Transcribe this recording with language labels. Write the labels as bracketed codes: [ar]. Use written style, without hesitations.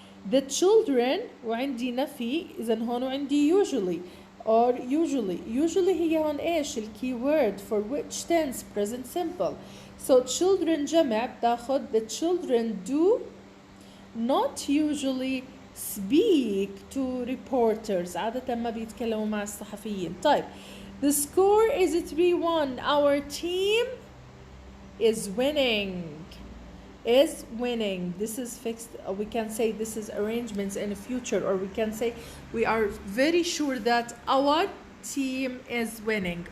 [en] The children [ar] وعندي نفي إذا هون وعندي [en] usually or usually [ar] هي هون إيش [en] الkeyword for which tense? Present simple. So children [ar] جمع بتاخد [en] the children do not usually speak to reporters. [ar] عادة ما بيتكلموا مع الصحفيين. [en] طيب, the score is 3-1. Our team is winning. This is fixed. We can say this is arrangements in the future, or we can say we are very sure that our team is winning.